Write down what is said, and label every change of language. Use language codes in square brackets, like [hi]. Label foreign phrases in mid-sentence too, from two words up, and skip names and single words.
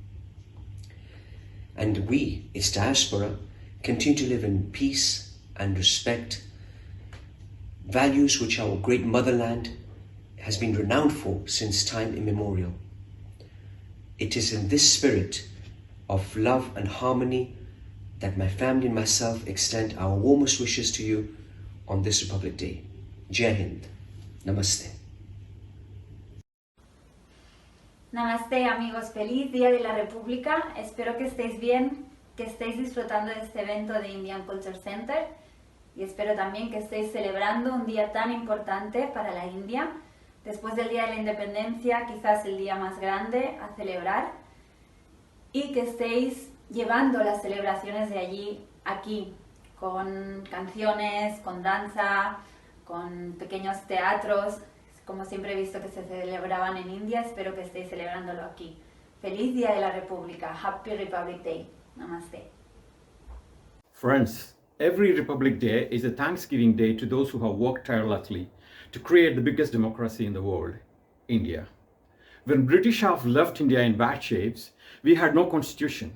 [en] And we, its diaspora, continue to live in peace and respect, values which our great motherland has been renowned for since time immemorial. It is in this spirit of love and harmony that my family and myself extend our warmest wishes to you on this Republic Day. [hi] जय हिंद। नमस्ते. [es] Namaste amigos, feliz Día de la República. Espero que estéis bien, que estéis disfrutando de este evento de Indian Culture Center y espero también que estéis celebrando un día tan importante para la India. Después del Día de la Independencia, quizás el día más grande a celebrar, y que estéis llevando las celebraciones de allí aquí, con canciones, con danza, con pequeños teatros, como siempre he visto que se celebraban en India. Espero que estéis celebrándolo aquí. Feliz Día de la República. [en] Happy Republic Day. Namaste. Friends, every Republic Day is a Thanksgiving Day to those who have worked tirelessly to create the biggest democracy in the world, India. When British have left India in bad shapes, we had no constitution.